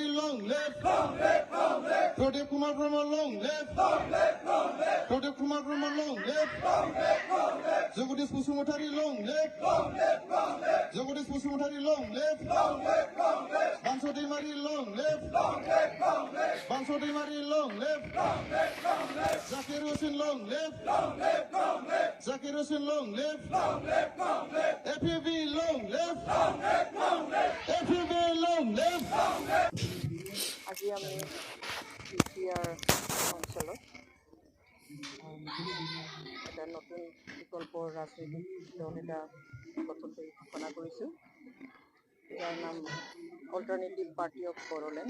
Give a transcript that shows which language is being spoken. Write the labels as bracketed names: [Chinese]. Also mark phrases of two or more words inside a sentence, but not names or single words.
[English] long live, Pradip Kumar Brahma long live, Pradip Kumar Brahma long live, Jagadish Pusumotari long live, Jagadish Pusumotari long live, Banso Dimari long live, Banso Dimari long live, Zakir Hussain long live, Zakir Hussain long live, FPV long live, FPV long live. [Assamese] আজি আমি বিপিআৰ অঞ্চলত এটা নতুন বিকল্প ৰাজনৈতিক দল এটা গঠন কৰি ঘোষণা কৰিছোঁ। ইয়াৰ নাম অল্টাৰনেটিভ পাৰ্টি অফ বড়োলেণ্ড।